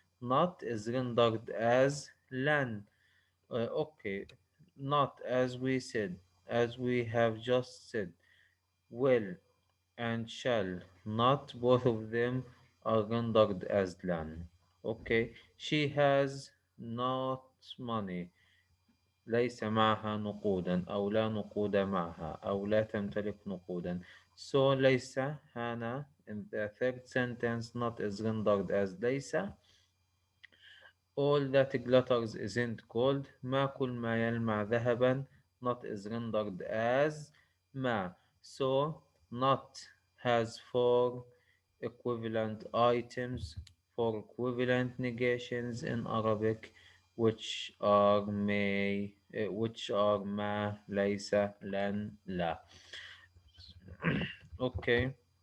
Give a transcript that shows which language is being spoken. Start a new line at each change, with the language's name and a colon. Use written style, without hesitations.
English: Not is rendered as لن. Okay, not as we said, as we have just said. Will and shall, not both of them are rendered as lan. Okay, she has not money.
Arabic: ليس معها نقودا أو لا نقود معها أو لا تمتلك نقودا.
English: So
Arabic: ليس هنا
English: in the third sentence not is rendered as ليس. All that glitters isn't gold.
Arabic: ما كل ما يلمع ذهبا.
English: Not is rendered as ما. So not has four equivalent items, four equivalent negations in Arabic, which are ما, ليس, لن, لا. Okay.